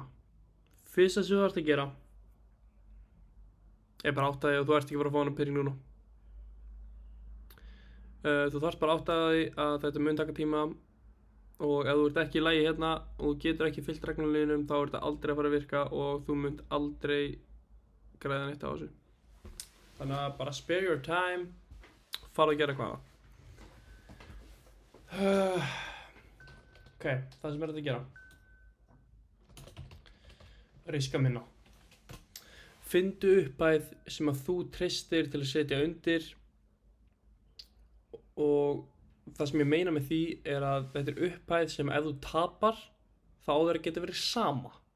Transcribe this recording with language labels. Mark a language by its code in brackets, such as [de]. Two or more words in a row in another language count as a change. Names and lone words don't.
[is] Fyrsta sem þú þarft að gera er bara átta þig og þú ert ekki að fara að fá hana pening núna. Þú þarft bara átta þig að þetta mun taka tíma og ef þú ert ekki í lagi hérna og þú getur ekki fylgt reglunum þá er þetta aldrei að fara að virka og þú munt aldrei græða neitt á þessu. Þannig að bara [en] spare your time, [is] fara að gera eitthvað. Ok, það sem er þetta að gera. Riska minna. Findu upphæð sem að þú treystir til að setja undir og það sem ég meina með því er að þetta er upphæð sem ef þú tapar þá á þeirra geta verið sama.